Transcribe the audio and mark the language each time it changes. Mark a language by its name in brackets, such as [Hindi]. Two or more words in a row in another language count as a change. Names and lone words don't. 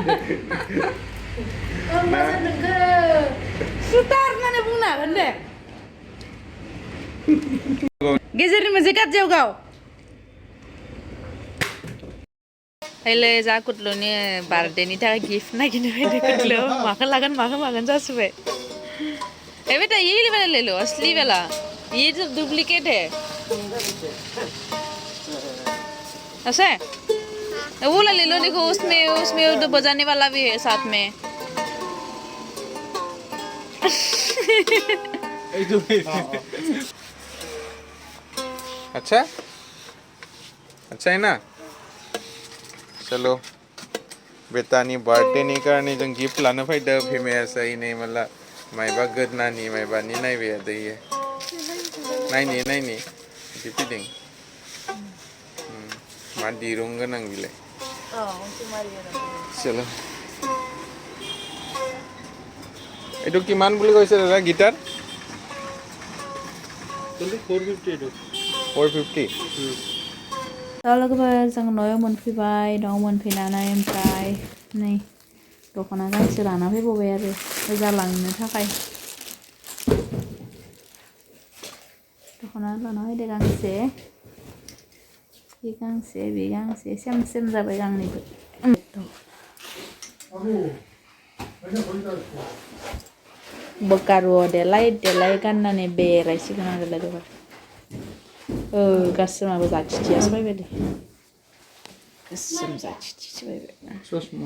[Bodo] होमबासो नोंखौ सुटार होननानै बुंनो हागोन दे गेजेरनि मोनसे गाज्रियाव गाव हैले जा कुटलुनि बार्थडेनि थाखाय गिफ्ट नागिरनो फैदो कुटलु माखौ लागोन माखौ मागोन जासुबाय [Hindi] ए बेटा ये वाला ले लो असली वाला ये जो डुप्लीकेट है ऐसा है वो वाला ले लो देखो उसमें उसमें तो बजाने वाला भी है साथ में अच्छा अच्छा है ना चलो [Bodo] बेटानि बर्थडेनि कारणे जों गिफ्ट लानो फैदो फेमास नै मला मायबा गोदनानि मायबानि नायबाय दैयो नायनि बिदि फैदों मा दिरुं गोनां बिलाय चलो [Assamese] এইটো কিমান বুলি কৈছে দাদা গিটাৰ 450 [Bodo] लोगोफोर जों न'आव मोनफैबाय न'आव मोनफैनानै ओमफ्राय नै दख'ना गांसे लाना फैबावबाय आरो जालांनो थाखाय दख'ना लाना फैदो गांसे बे गांसे सेम सेम जाबाय गांनैबो बोकारुआव देलाय गाननानै बेरायसिगोन आरो लोगोफोर गासैमाबो जाथिथियासो बायबाय दे गोसोम जाथिथिसो बायबाय